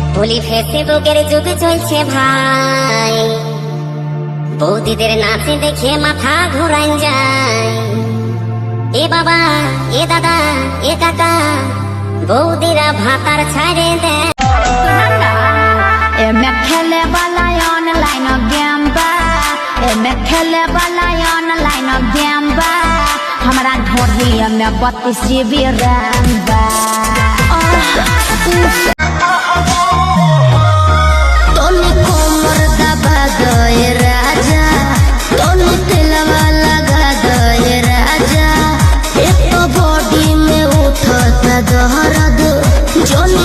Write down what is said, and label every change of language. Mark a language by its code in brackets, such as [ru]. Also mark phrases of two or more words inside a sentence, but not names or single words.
[bn] বলি ফেসবুকের যুগ চলছে ভাই, বৌদিদের নাচে দেখে মাথা ঘোরাই যায়। এ বাবা, এ দাদা, এ কাকা, বৌদিরা ভাতার ছাড়ে দেয়। [bho] मैं खेले वाला [en] online game [bho] बा, मैं खेले वाला [en] online game [bho] बा, हमारा ढोढ़िया में 32 [en] GB RAM [bho] बा। तोने कोमर दबा गए राजा, तोने तिलवा लगा गए राजा, एक तो बॉडी में उठता दर्द, जोनी